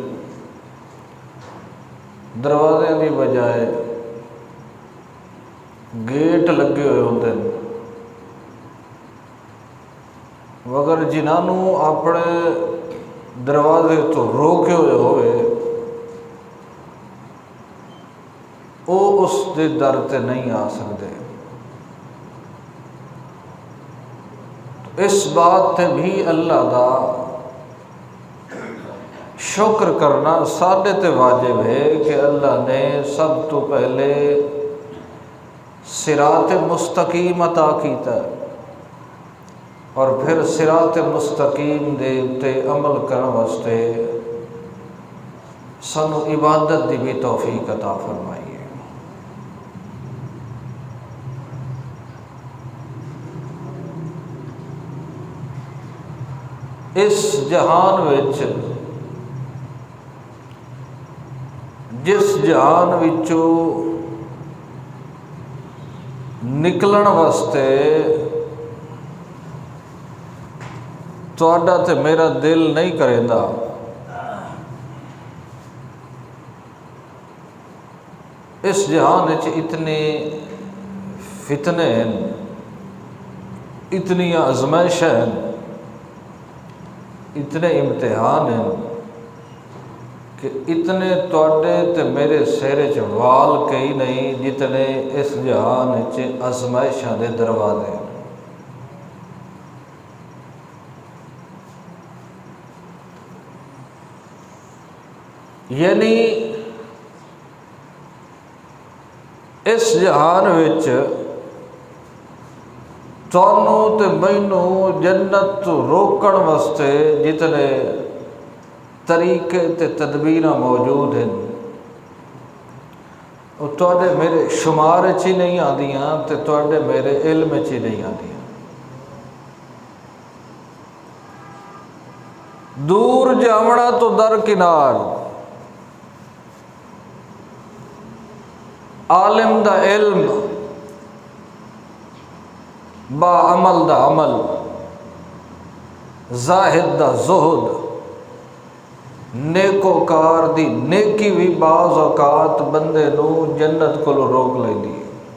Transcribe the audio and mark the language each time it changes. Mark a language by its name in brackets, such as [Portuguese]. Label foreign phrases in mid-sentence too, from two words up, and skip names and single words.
[Punjabi] دروازے کی بجائے گیٹ لگے ہوئے ہوندے، مگر جنہوں اپنے دروازے تو روکے ہوئے ہوئے وہ اس دے در تے نہیں آ سکتے۔ اس بات تے بھی اللہ دا شکر کرنا ساڈے تے واجب ہے کہ اللہ نے سب تو پہلے صراط مستقیم عطا کیتا ہے، اور پھر صراط مستقیم دے تے عمل کرنے واسطے سانو عبادت دی بھی توفیق عطا فرمائی ہے۔ اس جہان وچ جس جہان وچوں نکلن واسطے تہاڈا تے میرا دل نہیں کریندا، اس جہان وچ اتنے فتنے ہیں، اتنی آزمائشیں ہیں، اتنے امتحان ہیں کہ اتنے تواڈے تے میرے سہرے چ وال کئی نہیں جتنے اس جہان وچ آزمائشاں دے دروازے ہیں۔ یعنی اس جہان وچ تانوں تے مینوں جنت تو روکن واسطے جتنے طریقے تے تدبیراں موجود ہیں وہ تواڈے میرے شمار چ ہی نہیں آندیاں تے تواڈے میرے علم چ ہی نہیں آندیاں۔ دور جاونا تو درکنار، عالم دا علم، با عمل دا عمل، زاہد دا زہد، نیکوکار دی نیکی بھی بعض اوقات بندے نو جنت کو روک لیندی ہے۔